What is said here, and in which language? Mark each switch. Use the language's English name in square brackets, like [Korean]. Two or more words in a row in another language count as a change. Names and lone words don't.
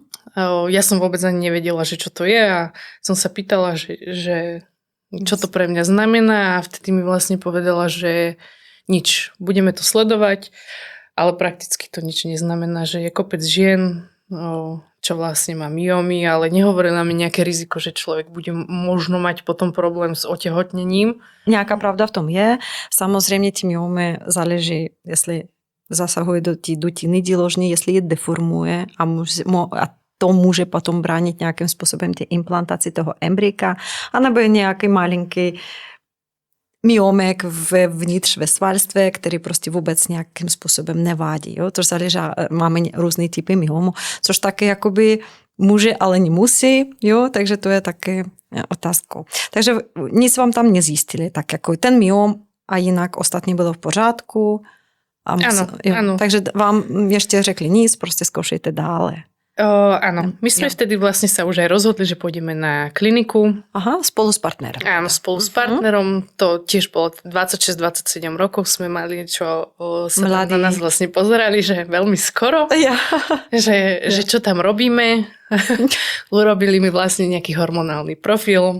[Slovak] Ja som vôbec ani nevedela, že čo to je a som sa pýtala, že čo to pre mňa znamená a vtedy mi vlastne povedala, že nič, budeme to sledovať, ale prakticky to nič neznamená, že je kopec žien, čo vlastne má myomy, ale nehovorila mi nejaké riziko, že človek bude možno mať potom problém s otehotnením. [Czech] Nějaká pravda v tom je. Samozřejmě ty myomy záleží, jestli zasahuje do té dutiny děložní, jestli je deformuje a to může potom bránit nějakým způsobem ty implantaci toho embryka, anebo je nějaký malinký myomek vnitř ve svalstve, který prostě vůbec nějakým způsobem nevádí. Jo? To záleží, máme různý typy myomu, což taky jakoby může, ale nemusí, jo? Takže to je taky otázkou. Takže nic vám tam nezjistili, tak jako ten myom a jinak ostatní bylo v pořádku. [Slovak] A áno. [Czech] Takže vám ještě řekli nic, prostě zkoušejte dále. [Slovak] Áno, my sme vtedy vlastne sa už aj rozhodli, že pôjdeme na kliniku. Aha, spolu s partnerom. Áno, spolu s partnerom. To tiež bolo 26-27 rokov sme mali, čo sa na nás vlastne pozerali, že veľmi skoro. Ja. Že čo tam robíme. Urobili mi vlastne nejaký hormonálny profil.